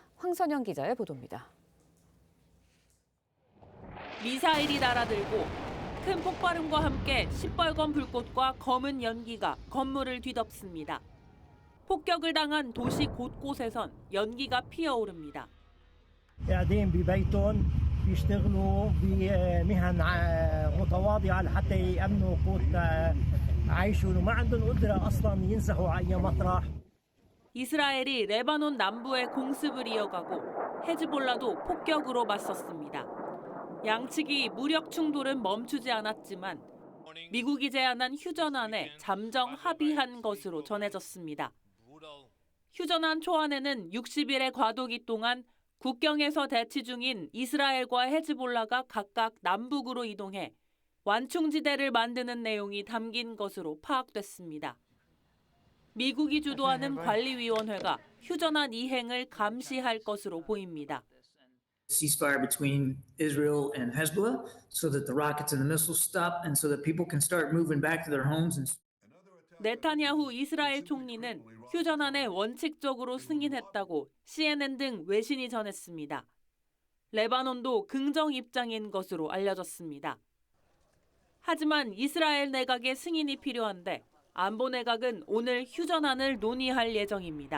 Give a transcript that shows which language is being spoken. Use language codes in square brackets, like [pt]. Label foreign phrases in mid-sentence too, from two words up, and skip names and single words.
[ko] 황선영 기자의 보도입니다. 미사일이 날아들고 큰 폭발음과 함께 시뻘건 불꽃과 검은 연기가 건물을 뒤덮습니다. 폭격을 당한 도시 곳곳에선 연기가 피어오릅니다. [ar] قاعدين ببيتهم بيشتغلوا بمهن متواضعة لحتى يأمنوا قوت عيشهم وما عندهم قدرة أصلا ينزحوا على أي مطرح. [ko] 이스라엘이 레바논 남부에 공습을 이어가고 헤즈볼라도 폭격으로 맞섰습니다. 양측이 무력 충돌은 멈추지 않았지만 미국이 제안한 휴전안에 잠정 합의한 것으로 전해졌습니다. 휴전안 초안에는 60일의 과도기 동안 국경에서 대치 중인 이스라엘과 헤즈볼라가 각각 남북으로 이동해 완충지대를 만드는 내용이 담긴 것으로 파악됐습니다. 미국이 주도하는 관리위원회가 휴전안 이행을 감시할 것으로 보입니다. [en] Ceasefire between Israel and Hezbollah so that the rockets and the missiles stop and so that people can start moving back to their homes. [ko] 네타냐후 이스라엘 총리는 휴전안에 원칙적으로 승인했다고 CNN 등 외신이 전했습니다. 레바논도 긍정 입장인 것으로 알려졌습니다. 하지만 이스라엘 내각의 승인이 필요한데 안보 내각은 오늘 휴전안을 논의할 예정입니다.